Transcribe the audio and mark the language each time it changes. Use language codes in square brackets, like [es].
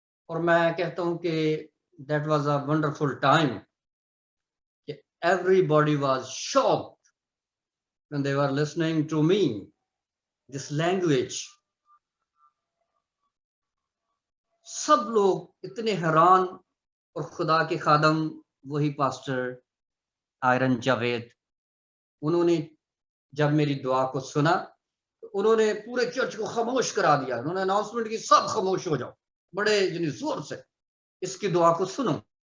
[hi] और मैं कहता हूँ कि [en] That was a wonderful time. Everybody was shocked when they were listening to me, this language. [hi] सब लोग इतने हैरान और खुदा के खादम वही पास्टर आयरन जावेद, उन्होंने जब मेरी दुआ को सुना तो उन्होंने पूरे चर्च को खामोश करा दिया। उन्होंने अनाउंसमेंट की, सब खामोश हो जाओ, बड़े जोर से इसकी दुआ को सुनो।